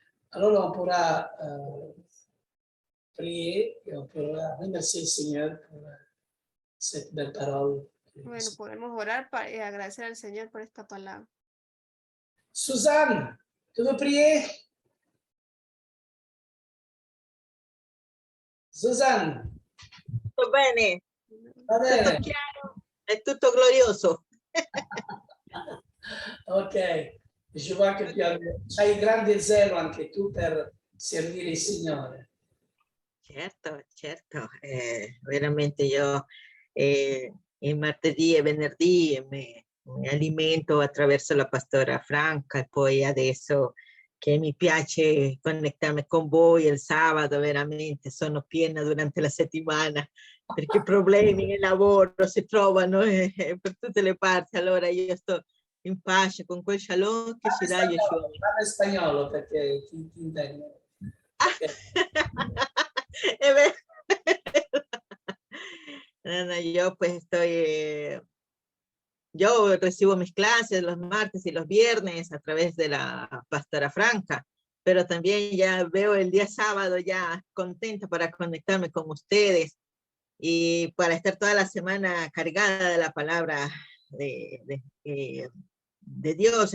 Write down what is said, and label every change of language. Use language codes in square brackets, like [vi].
[fr] Alors on pourra prier et on pourra remercier le Seigneur pour cette belle parole. [es] Bueno, podemos orar y agradecer al Señor por esta palabra. [fr] Suzanne, tu veux prier? Suzanne. [it] Tutto bene, Va bene. tutto chiaro, è tutto glorioso. [fr] Ok, je vois que [it] tu hai grande zelo anche tu per servire il Signore. Certo, veramente io il martedì e venerdì mi alimento attraverso la pastora Franca e poi adesso che mi piace connettermi con voi il sabato, veramente sono piena durante la settimana perché problemi nel lavoro si trovano per tutte le parti, allora io sto in pace con quel shalom che ci dà Yeshua. Parla in spagnolo perché ti intendo. [es] No, yo pues yo recibo mis clases los martes y los viernes a través de la pastora Franca, pero también ya veo el día sábado ya contenta para conectarme con ustedes y para estar toda la semana cargada de la palabra de Dios.